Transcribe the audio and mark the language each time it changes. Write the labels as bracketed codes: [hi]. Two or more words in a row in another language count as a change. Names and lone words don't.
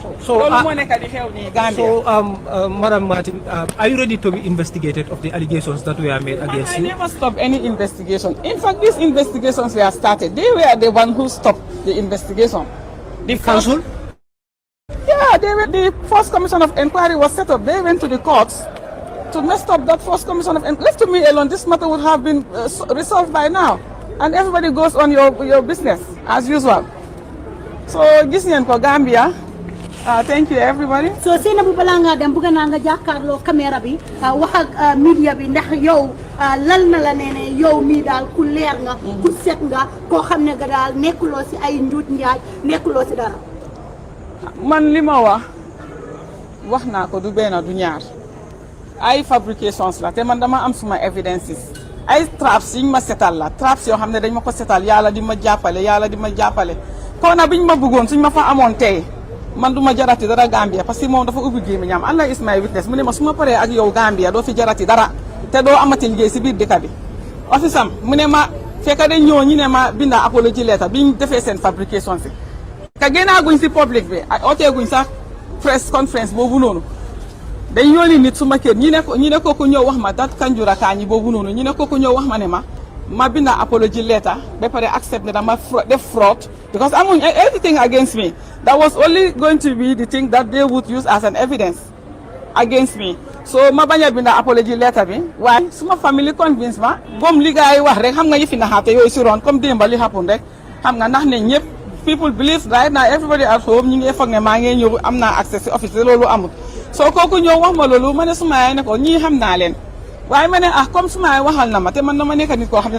[wo] loolu moo nekk di xew nii Gambia. [en] So Madam Martin, are you ready to be investigated of the allegations that were made against you? I never stopped any investigation. In fact, these investigations were started. They were the one who stopped the investigation. The council? Yeah, the first commission of inquiry was set up. They went to the courts to mess up that first commission of inquiry. Left to me alone, this matter would have been resolved by now. And everybody goes on your business as usual. [wo] So gis ngeen ko Gambia [en] Thank you, everybody. [wo] So Sainabou balaa ngaa dem bëgg naa nga jàkkaarloo caméra bi wax ak media bi ndax yow lal na la nee yow mii daal ku leer nga ku set nga koo xam ne nga daal nekkuloo si ay njuut njaaj nekkuloo si dara. Man li ma wax naa ko du benn du ñaar ay fabrications la te man dama am suma evidences ay traps yiñ ma setal la traps yoo xam ne dañ ma ko setal yàlla di ma jàppale kon na biñ ma bëggoon suñ ma fa amoon tey man du ma jarati dara Gambia [fr] parce que [wo] moom dafa ubbi gémmiñam [en] Allah is my witness [wo] mu ne ma su ma paree ak yow Gambia doo fi jarati dara te doo amati liggéey si biir dëkk bi office am mu ne ma fekk dañ ñëw ñu ne ma binda [en] apology letter [wo] biñ defee seen fabrication si ka génnaaguñ si public bi ooteeguñ sax [en] press conference [wo] boobu noonu dañ yónni nit suma kër ñi ne ko ñëw wax ma dat kanjura kaañi boobu noonu ñi ne ko ñëw wax ma ne ma binda [en] apology letter [wo] ba pare accept ne dama def [en] fraud because [wo] amuñ [en] everything against me that was only going to be the thing that they would use as an evidence against me [wo] so ma bañ a binda [en] apology letter [wo] bi waaye suma [en] family convince [wo] ma comme li gars yi wax rek xam nga yëfi naxaate yooyu si roon comme démba li happen rek xam nga ndax ne ñëpp [en] people believe right now everybody at home [wo] ñu ngi foog ne maa ngi ñëw am naa accès si office loolu amul soo kooku ñëw wax ma loolu ma ne suma yaay ne ko ñii xam naa leen waaye ma ne comme suma yaay waxal na ma te man dama nekk nit koo xam ne